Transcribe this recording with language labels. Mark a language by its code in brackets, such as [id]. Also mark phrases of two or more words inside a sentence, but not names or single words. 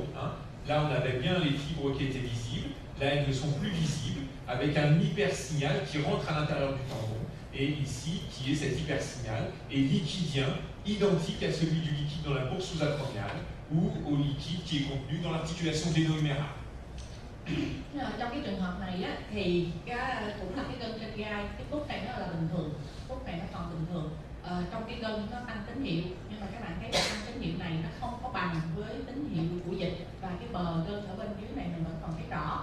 [fr] Là, on avait bien les fibres qui étaient visibles. Là, elles ne sont plus visibles, avec un hypersignal qui rentre à l'intérieur du tendon. Et ici, qui est cet hypersignal, est liquidien, identique à celui du liquide dans la bourse sous-acromiale ou au liquide qui est contenu dans l'articulation gléno-humérale. [vi] Trong cái trường hợp này á, thì cũng là cái gân trên gai, cái khúc này nó là bình thường, khúc này nó còn bình thường. Trong cái gân nó tăng tín hiệu, nhưng mà các bạn thấy tăng tín hiệu này nó không có bằng với tín hiệu của dịch, và cái bờ gân ở bên dưới này mình vẫn còn thấy rõ.